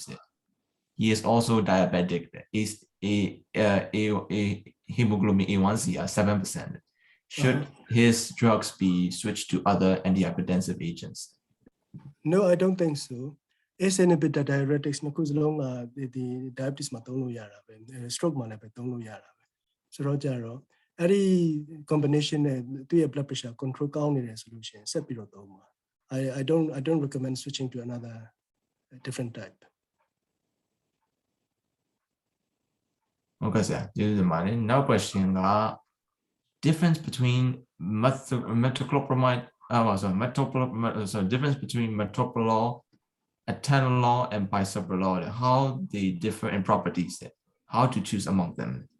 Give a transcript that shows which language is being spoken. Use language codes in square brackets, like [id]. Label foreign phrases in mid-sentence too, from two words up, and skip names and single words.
[en] He is also diabetic. Is hemoglobin A1C are 7%. Should his drugs be switched to other antihypertensive agents? No, I don't think so. ACE inhibitor diuretics [my] နှစ်ခုစလုံးကဒီ diabetes မှာသုံးလို့ရတာပဲ stroke မှာလည်းပဲသုံးလို့ရတာပဲဆိုတော့ကြတော့အဲ့ဒီ combination နဲ့သူ့ရဲ့ [en] blood pressure control [my] ကောင်းနေတယ်ဆိုလို့ရှိရင်ဆက်ပြီးတော့သုံးပါ [en] I don't recommend switching to another different type. Okay, sir. This is the money. Now question difference between metoclopramide difference between metoprolol, atenolol, and bisoprolol, how they differ in properties, how to choose among them.